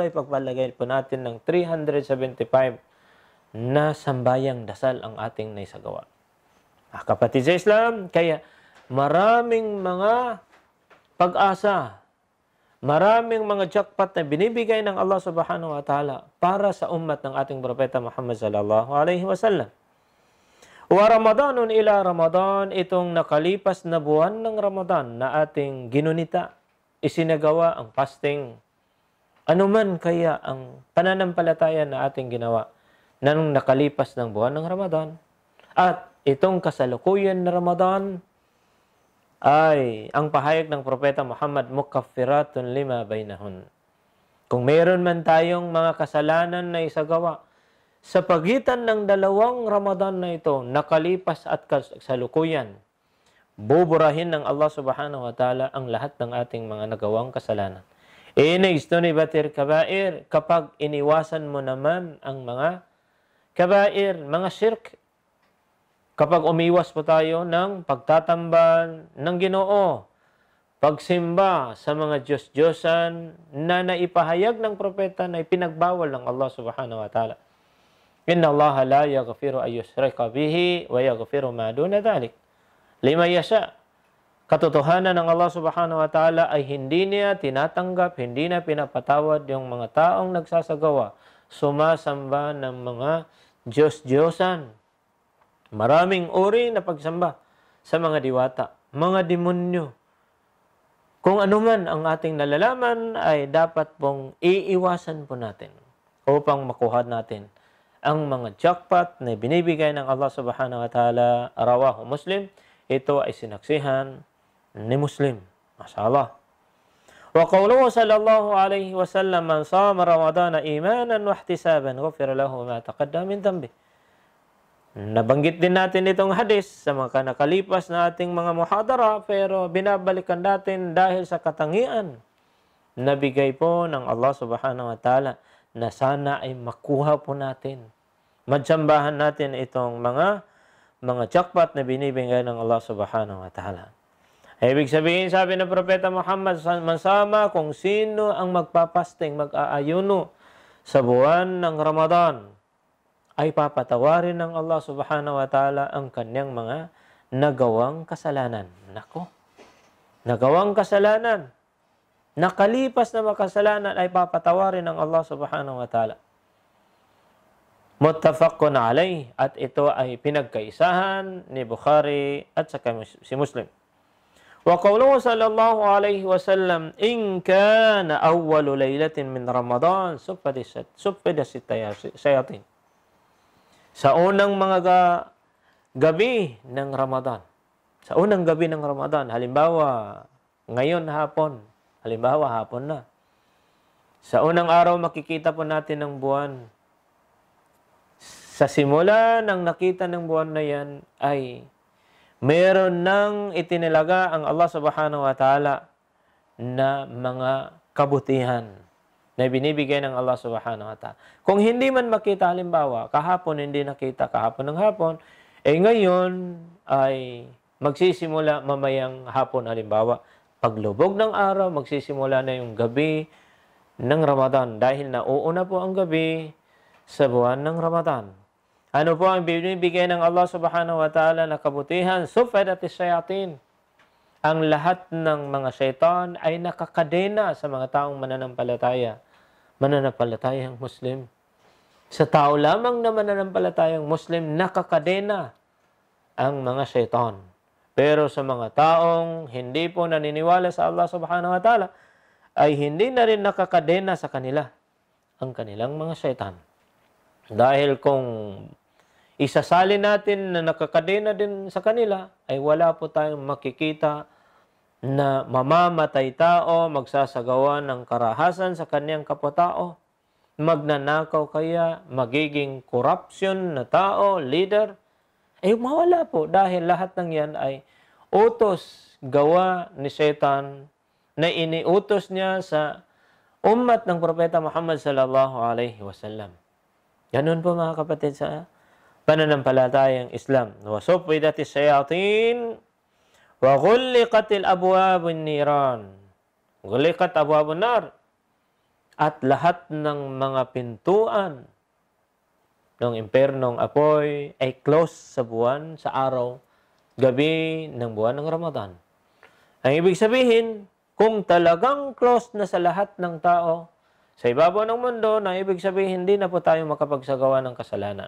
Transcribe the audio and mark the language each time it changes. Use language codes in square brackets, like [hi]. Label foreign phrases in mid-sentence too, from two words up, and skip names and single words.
[tl] Pagpalagay po natin ng 375 na sambayang dasal ang ating naisagawa. Kapatid sa Islam, kaya maraming mga pag-asa, maraming mga jackpot na binibigay ng Allah [ar] سبحانه وتعالى [tl] para sa ummat ng ating propeta Muhammad [ar] صلى الله عليه وسلم. ورمضان إلى رمضان, [tl] itong nakalipas na buwan ng Ramadan na ating ginunita, isinagawa ang fasting Ano man kaya ang pananampalataya na ating ginawa nang nakalipas ng buwan ng Ramadan at itong kasalukuyan na Ramadan ay ang pahayag ng Propeta Muhammad, [ar] مكفرات لما بينهن. [tl] Kung meron man tayong mga kasalanan na isagawa sa pagitan ng dalawang Ramadan na ito, nakalipas at kasalukuyan, buburahin ng Allah [ar] سبحانه وتعالى [tl] ang lahat ng ating mga nagawang kasalanan. [ar] باتر كبائر, [tl] kapag iniwasan mo naman ang mga kabair, mga shirk, kapag umiwas po tayo ng pagtatambal ng Ginoo, pagsimba sa mga Diyos-Diyosan na naipahayag ng propeta na ipinagbawal ng Allah [ar] سبحانه وتعالى. إن الله لا يغفر أن يشرك به ويغفر ما دون ذلك لمن يشاء. [tl] Katotohanan ng Allah [ar] سبحانه وتعالى [tl] ay hindi niya tinatanggap, hindi na pinapatawad yung mga taong nagsasagawa, sumasamba ng mga Diyos-Diyosan. Maraming uri na pagsamba sa mga diwata, mga demonyo. Kung anuman ang ating nalalaman ay dapat pong iiwasan po natin upang makuha natin ang mga jackpot na binibigay ng Allah [ar] سبحانه وتعالى. رواه مسلم. [tl] Ito ay sinaksihan ni Muslim. [ar] ما شاء الله وقوله صلى الله عليه وسلم, من صام رمضان إيمانا واحتسابا غفر له ما تقدم من ذنبه. [tl] Nabanggit din natin itong hadis sa mga nakalipas na ating mga muhadara, pero binabalikan natin dahil sa katangian na bigay po ng Allah [ar] سبحانه وتعالى [tl] na sana ay makuha po natin. Madsambahan natin itong mga jackpot na binibigay ng Allah [ar] سبحانه وتعالى. [tl] Ibig sabihin, sabi ng Propeta Muhammad, mansama kung sino ang magpapasting, mag-aayuno sa buwan ng Ramadan, ay papatawarin ng Allah [ar] سبحانه وتعالى [tl] ang kanyang mga nagawang kasalanan. Nako, nagawang kasalanan, nakalipas na makasalanan ay papatawarin ng Allah [ar] سبحانه وتعالى. متفق عليه, [tl] at ito ay pinagkaisahan ni Bukhari at saka si Muslim. [ar] وقوله صلى الله عليه وسلم إن كان أول ليلة من رمضان صفدت الشياطين. [tl] Sa unang mga gabi ng Ramadan, sa unang gabi ng Ramadan, halimbawa ngayon hapon, halimbawa hapon na, sa unang araw makikita po natin ang buwan. Sa simula ng nakita ng buwan na yan ay meron nang itinilaga ang Allah [ar] سبحانه وتعالى [tl] na mga kabutihan na binibigay ng Allah [ar] سبحانه وتعالى. [tl] Kung hindi man makita, halimbawa, kahapon hindi nakita, kahapon ng hapon, ngayon ay magsisimula mamayang hapon, halimbawa. Paglubog ng araw, magsisimula na yung gabi ng Ramadan dahil nauuna po ang gabi sa buwan ng Ramadan. Ano po ang binibigay ng Allah [ar] سبحانه وتعالى [tl] na kabutihan? [ar] صفدت الشياطين. [tl] Ang lahat ng mga syaitan ay nakakadena sa mga taong mananampalataya. Mananampalatayang Muslim. Sa tao lamang na mananampalatayang Muslim, nakakadena ang mga syaitan. Pero sa mga taong hindi po naniniwala sa Allah [ar] سبحانه وتعالى, [tl] ay hindi na rin nakakadena sa kanila ang kanilang mga syaitan. Dahil kung isasali natin na nakakadena din sa kanila, ay wala po tayong makikita na mamamatay tao, magsasagawa ng karahasan sa kanyang kapwa-tao, magnanakaw kaya, magiging corruption na tao, leader, ay mawala po dahil lahat ng yan ay utos, gawa ni Satan na iniutos niya sa ummat ng Propeta Muhammad [ar] صلى الله عليه وسلم. [tl] Ganun po mga kapatid sa pananampalatayang Islam. [ar] وصفدت الشياطين وغلقت أبواب النيران. غلقت أبواب النار. [tl] At lahat ng mga pintuan ng impernong apoy ay close sa buwan, sa araw, gabi ng buwan ng Ramadan. Ang ibig sabihin, kung talagang close na sa lahat ng tao sa ibabaw ng mundo, na ibig sabihin hindi na po tayo makapagsagawa ng kasalanan.